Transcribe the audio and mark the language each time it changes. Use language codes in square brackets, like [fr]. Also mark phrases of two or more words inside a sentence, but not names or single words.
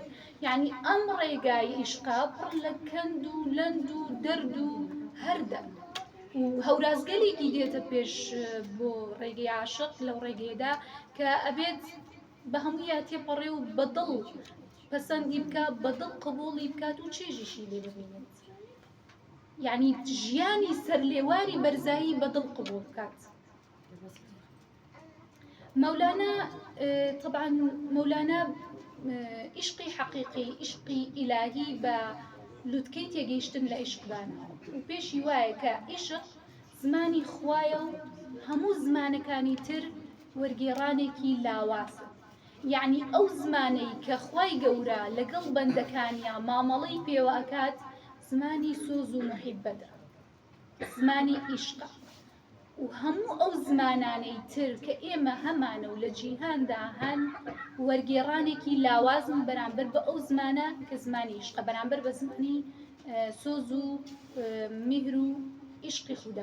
[ckb] یعنی ئەم ڕێگای ئیشقا پڕ لە کەند و لەند و دەرد و هەردە و هەورازگەلێکی دێتە پێش بۆ ڕێگەی عاشق لەو ڕێگەیەدا کە ئەبێت بە هەموویە تێپەڕێ و بەدڵ پەسەندی بکە بەدڵ قبوڵی بکات و چێژیشی لێ ببینێت. یعنی ژیانی سەر لێواری بەرزایی بەدڵ قبول بکات. مولانا طبعا مولانا عشقی حقیقی عشقی ئیلاهی بە لوتکەی تێگەیشتن لە عیشقدانە و پێشی وایە کە عیشق زمانی خوایە و هەموو زمانەکانی تر وەرگێڕانێکی لاوازە. یعنی ئەو زمانەی کە خوای گەورە لەگەڵ بەندەکانیە مامەڵەی پێوە ئەکات زمانی سۆز و محیبەتە، زمانی عیشقە و هەموو ئەو زمانانەی تر کە ئێمە هەمانە و لە جیهاندا هەن وەرگێڕانێکی لاوازن بەرامبەر بە ئەو زمانە کە زمانی عیشقە، بەرامبەر بە زمانی سۆز و میهر و عیشقی خودا.